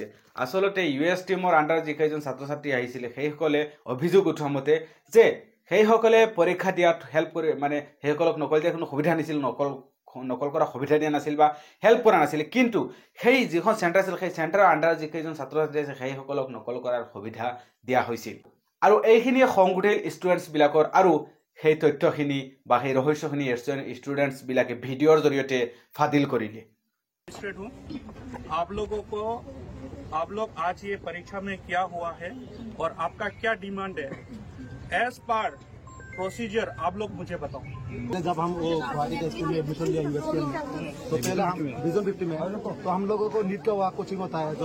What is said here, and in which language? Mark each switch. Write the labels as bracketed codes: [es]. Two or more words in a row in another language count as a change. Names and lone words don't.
[as] আচলতে ইউএছটিএমৰ আণ্ডাৰত যিকেইজন ছাত্ৰ ছাত্ৰী আহিছিলে সেইসকলে অভিযোগ উঠোৱা মতে যে সেইসকলে পৰীক্ষা দিয়াত হেল্প কৰি মানে সেইসকলক নকল দিয়াৰ কোনো সুবিধা নাছিল, নকল কৰা সুবিধা দিয়া নাছিল বা হেল্প কৰা নাছিল, কিন্তু সেই যিখন চেণ্টাৰ আছিল সেই চেণ্টাৰৰ আণ্ডাৰত যিকেইজন ছাত্ৰ ছাত্ৰী আছে সেইসকলক নকল কৰাৰ সুবিধা দিয়া হৈছিল। আৰু এইখিনিয়ে খং উঠিল ষ্টুডেণ্টছবিলাকৰ আৰু সেই তথ্যখিনি বা সেই ৰহস্যখিনি ষ্টুডেণ্টছবিলাকে ভিডিঅ'ৰ জৰিয়তে ফাদিল কৰিলে। [hi] हूँ आप लोगों को आप लोग आज ये परीक्षा में क्या हुआ है और आपका क्या डिमांड है [en] as per procedure [hi] आप लोग मुझे बताओ। जब हम वो गुवाहाटी के स्कूल में एडमिशन लिया यूनिवर्सिटी में तो पहले हम विजन 50 में तो हम लोगों को नीट का वहाँ कोचिंग होता है।